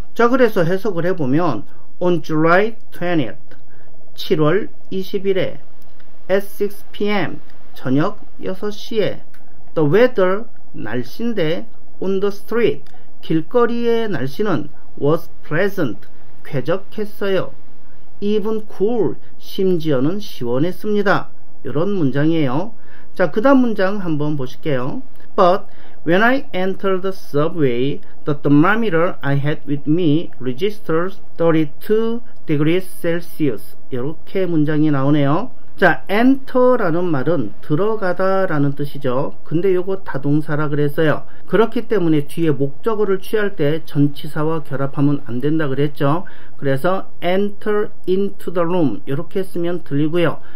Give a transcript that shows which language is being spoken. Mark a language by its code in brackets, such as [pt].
[en] 자, 그래서 해석을 해보면 on July 20th, [ko] 7월 20일에 [en] at 6 p.m, [ko] 저녁 6시에 [en] the weather, [ko] 날씨인데 [en] on the street, [ko] 길거리의 날씨는 [en] was pleasant, [ko] 쾌적했어요. [en] even cool, [ko] 심지어는 시원했습니다. 이런 문장이에요. 자, 그 다음 문장 한번 보실게요. [en] But when I entered the subway, the thermometer I had with me registered 32 degrees Celsius. [ko] 이렇게 문장이 나오네요. 자, enter라는 말은 들어가다 라는 뜻이죠. 근데 요거 타동사라 그랬어요. 그렇기 때문에 뒤에 목적어를 취할 때 전치사와 결합하면 안 된다 그랬죠. 그래서 [en] enter into the room [ko] 이렇게 쓰면 들리고요.